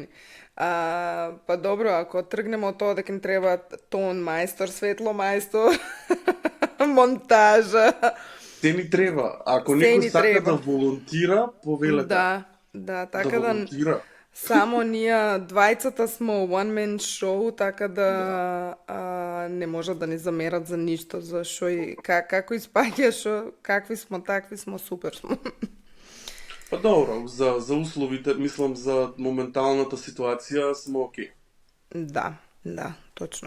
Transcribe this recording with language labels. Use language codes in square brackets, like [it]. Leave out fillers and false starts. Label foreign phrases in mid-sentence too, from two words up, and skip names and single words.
[mk] Па добро, ако тргнеме од тоа дека ни треба тон мајстор, светло мајстор, монтажа. Се ни треба. Ако Се некој ни сака треба. да волонтира, повелете. Да, така да да волонтира. само ние двајцата сме [en] one man show, [mk] така да не можат да ни замерат за ништо, за шо и како испаѓа, какви смо, такви смо, супер смо. Па добро, за условите, мислам за моменталната ситуација сме окей. Да, точно.